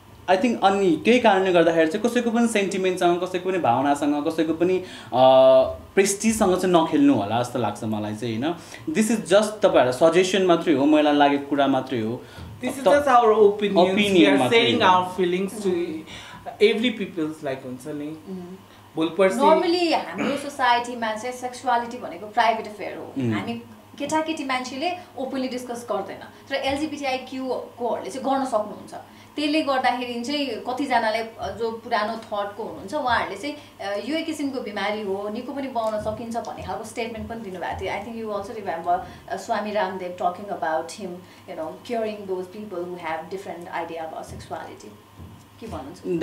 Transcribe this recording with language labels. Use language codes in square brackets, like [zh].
[ne] I think अनि त्यही कारणले गर्दाखेरि चाहिँ कसैको पनि सेन्टिमेन्टसँग कसैको पनि भावनासँग कसैको पनि प्रेस्टिजसँग चाहिँ नखेल्नु होला जस्तो लाग्छ मलाई चाहिँ होइन [en] this is just [ne] तपाईँहरूलाई सजेसन मात्रै हो मलाई लागेको कुरा मात्रै हो [en] This is just our opinions. We are saying our feelings to every people's like [ne] हुन्छ नि नर्मली हाम्रो सोसाइटीमा चाहिँ सेक्सुअलिटी भनेको प्राइभेट अफेयर हो हामी केटाकेटी मान्छेले ओपनली डिस्कस गर्दैन तर एलजिबिटिआईक्यूकोहरूले चाहिँ गर्न सक्नुहुन्छ त्यसले गर्दाखेरि चाहिँ कतिजनाले जो पुरानो थटको हुनुहुन्छ उहाँहरूले चाहिँ यो एक किसिमको बिमारी हो निको पनि बनाउन सकिन्छ भन्ने खालको स्टेटमेन्ट पनि दिनुभएको थियो [en] I think you also remember Swami Ramdev talking about him you know curing those people who have different idea about sexuality [ne] के भन्नुहुन्छ